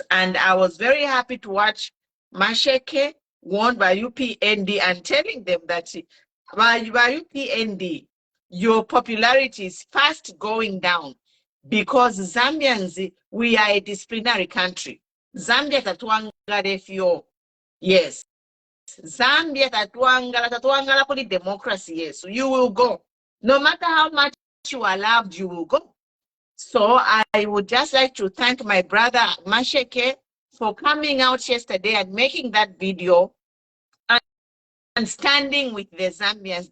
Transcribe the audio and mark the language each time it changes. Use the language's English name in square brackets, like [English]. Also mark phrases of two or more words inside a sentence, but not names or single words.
[English] And I was very happy to watch Masheke warned by UPND and telling them that by UPND, your popularity is fast going down because Zambians, we are a disciplinary country. [Bemba] Zambia tatuangala yes. [English] Zambia tatuangala for the democracy, yes. So you will go. No matter how much you are loved, you will go. So I would just like to thank my brother Masheke for coming out yesterday and making that video and standing with the Zambians.